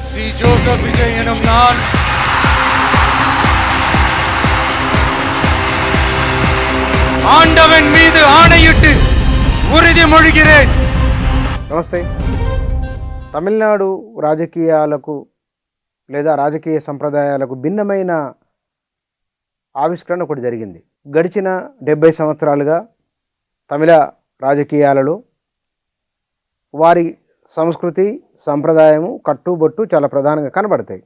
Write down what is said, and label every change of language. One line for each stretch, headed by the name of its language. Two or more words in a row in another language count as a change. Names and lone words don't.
Tamil: சி ஜோசப் விஜய் எனும் நான் ஆண்டவன் மீது ஆணையிட்டு ఉరిదిమొழிகிறேன்.
Telugu: నమస్తే. తమిళనాడు రాజకీయాలకు లేదా రాజకీయ సంప్రదాయాలకు భిన్నమైన ఆవిష్కరణ ఒకటి జరిగింది. గడిచిన 70 సంవత్సరాలుగా తమిళ రాజకీయాలలో వారి సంస్కృతి సంప్రదాయము కట్టుబొట్టు చాలా ప్రధానంగా కనబడతాయి.